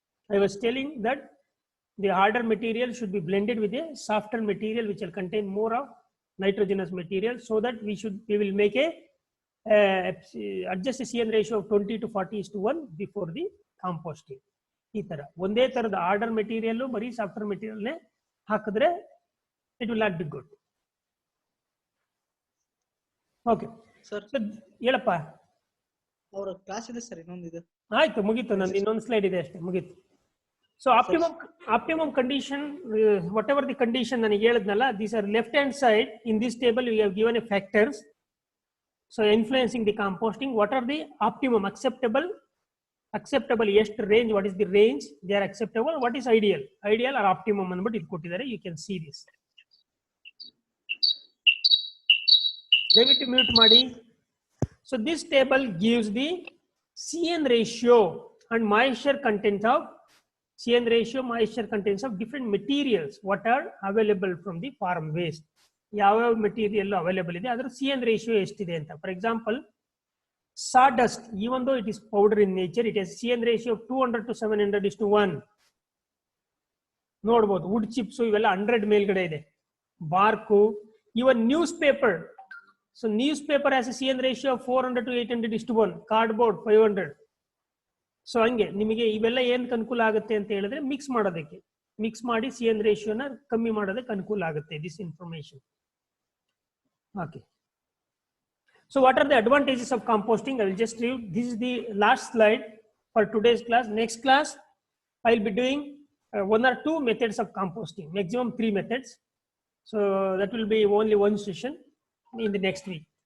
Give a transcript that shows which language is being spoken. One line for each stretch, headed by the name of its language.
English: I was telling that the harder material should be blended with a softer material which will contain more of nitrogenous material, so that we will make a adjust a CN ratio of 20 to 40:1 before the composting.
Kannada: ಈ ತರ ಒಂದೇ ತರದ order material ಬರೀ software material ಹಾಕಿದ್ರೆ
English: It will not be good.
Kannada: Okay sir, ಹೇಳಪ್ಪ. ಅವರ class ಇದೆ sir, ಇನ್ನೊಂದಿದೆ. ಆಯ್ತು, ಮುಗೀತು, ನಂದು ಇನ್ನೊಂದು ಸ್ಲೈಡ್ ಇದೆ ಅಷ್ಟೇ, ಮುಗೀತು.
English: so optimum condition, what ever the condition
Kannada: ನನಗೆ ಹೇಳಿದ್ನಲ್ಲ,
English: These are left hand side in this table we have given a factors. So influencing the composting, what are the optimum acceptable ಎಷ್ಟು range, what is the range they are acceptable, what is ideal are optimum
Kannada: ಅಂದ್ಬಿಟ್ಟು ಇದು ಕೊಟ್ಟಿದ್ದಾರೆ.
English: You can see this.
Kannada: ದಯವಿಟ್ಟು mute ಮಾಡಿ.
English: So this table gives the CN ratio and moisture content of different materials what are available from the farm waste.
Kannada: ಯಾವ material available ಇದೆ, ಅದರ CN ratio ಎಷ್ಟಿದೆ ಅಂತ.
English: For example, sawdust, even though it is powder in nature, it has CN ratio of 200 to 700:1.
Kannada: ನೋಡಬಹುದು. Wood chips ಇವೆಲ್ಲ 100 ಮೇಲ್ಗಡೆ ಇದೆ.
English: Bark, even newspaper, so newspaper has a CN ratio of 400 to 800:1. Cardboard 500.
Kannada: So ಹಂಗೆ ನಿಮಗೆ ಇವೆಲ್ಲ ಏನಕ್ಕೆ ಅನುಕೂಲ ಆಗುತ್ತೆ ಅಂತ ಹೇಳಿದ್ರೆ ಮಿಕ್ಸ್ ಮಾಡೋದಕ್ಕೆ, ಮಿಕ್ಸ್ ಮಾಡಿ CN ರೇಷಿಯೋನ ಕಮ್ಮಿ ಮಾಡೋದಕ್ಕೆ ಅನುಕೂಲ ಆಗುತ್ತೆ this information.
English: Okay, so what are the advantages of composting? I will just read. This is the last slide for today's class. Next class I will be doing 1 or 2 methods of composting, maximum 3 methods. So that will be only one session in the next week.